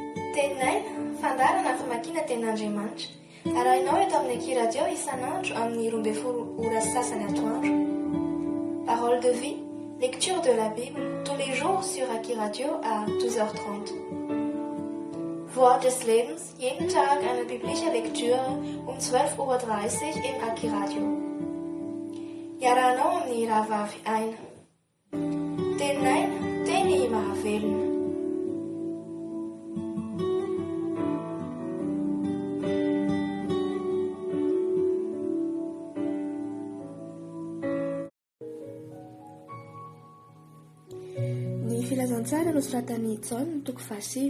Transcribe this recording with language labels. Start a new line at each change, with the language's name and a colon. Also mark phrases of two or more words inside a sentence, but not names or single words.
Malagasy: Teninay fandarana famakiana tenin'Andriamanitra. Arahinao eto amin'ny Eky Radio isan'andro amin'ny 12 ora sasany atoandro.
French: Parole de vie, lecture de la Bible tous les jours sur Eky Radio à 12h30.
German: Wort des Lebens, jeden Tag eine biblische Lektüre um 12:30 Uhr im Eky Radio.
Malagasy: Iarahanao amin'ny rahavavy aina. Teninay, teny mahavelona. Filazantsara nosoratan'i Jaona toko 7.